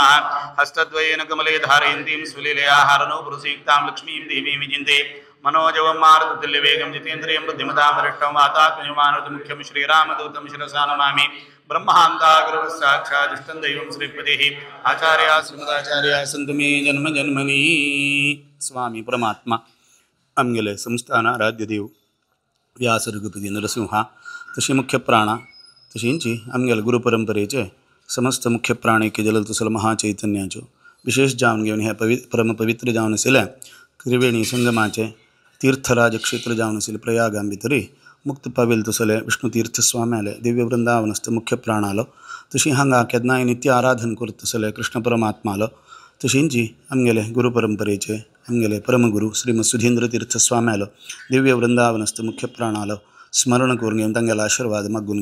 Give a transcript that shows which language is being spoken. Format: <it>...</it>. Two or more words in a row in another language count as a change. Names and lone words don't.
<sa>हस्तद्वयेन कमले धारयन्तीं सुलीलया हरनो पुरुषयुक्तां लक्ष्मीं देवीं विजिन्ते मनोजवं मारुततुल्यवेगं जितेन्द्रियं बुद्धिमतां वरिष्ठं वातात्मजमानतमुख्यं श्रीरामदूतं शिरसा नमामि। ब्रह्मांताग्रवसाक्षादिष्टं दैवं श्रीपतिः आचार्या श्रीमदाचार्या सन्तु मे जन्म जन्मनि।</sa> <kok>स्वामी परमात्मा आमगेले संस्थान आराध्यदेव व्यास रघुपती नरसिंह तशी मुख्य प्राणा तशींची आमगेले गुरुपरंपरेचे समस्त मुख्य प्राणिके जलतुसल महाचैतन्याचो विशेष जावन घेवन हे परमपवित्र जावन आशिल्ल्या त्रिवेणी संगमाचे तीर्थराज क्षेत्र जावन आशिल्ले प्रयागां भितरी मुक्त पाविल तसले विष्णुतीर्थ स्वाम्याले दिव्य वृंदावनस्थ मुख्य प्राणालो तशी हांगा केदनाय नित्य आराधन करत तसले कृष्ण परमात्मालो तशींची आमगेले गुरुपरंपरेचे आमगेले परमगुरू श्रीमद सुधींद्र तीर्थ स्वाम्यालो दिव्य वृंदावनस्थ मुख्य प्राणालो स्मरण करून घेवन तांगेलो आशीर्वाद मागून</kok>